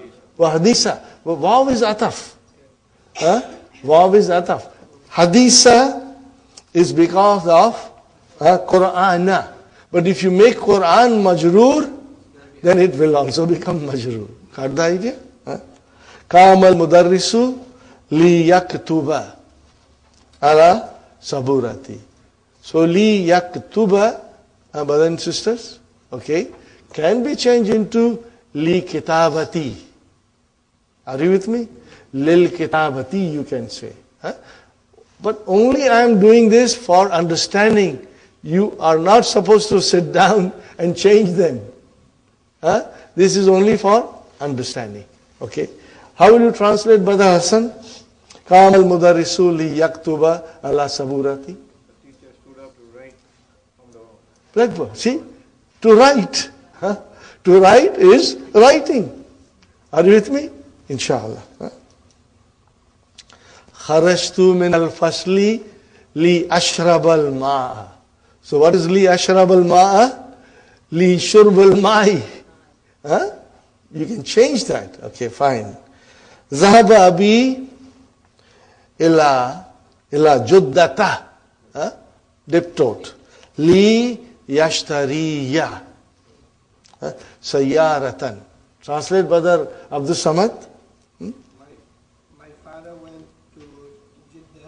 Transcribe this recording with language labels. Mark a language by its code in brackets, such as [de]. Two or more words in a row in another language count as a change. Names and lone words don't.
[en] Hadisa. Waw is ataf. Waw is ataf. Hadisa is because of Qur'ana. But if you make Quran majroor, then it will also become majroor. Got the idea? [ar] قام المدرس ليكتب على السبورة. [en] So [ar] ليكتب, [en] brothers and sisters, okay, can be changed into [ar] للكتابة. [en] Are you with me? [ar] للكتابة [en] you can say. But only I am doing this for understanding. You are not supposed to sit down and change them. This is only for understanding. Okay. How will you translate, Brother Hassan? [ar] قام المدرس ليكتب على السبورة. [en] The teacher stood up to write on the Blackboard. See? To write. To write is writing. Are you with me? Inshallah. [ar] خرجت من الفصل لأشرب الماء. [en] So what is [ar] لأشرب الماء? لشرب الماء. [en] You can change that. Okay, fine. [ar] ذهب أبي إلى جدة. Diptote. ليشتري. Sayyaratan. [en] Translate, Brother Abdul Samad. My father went to Jeddah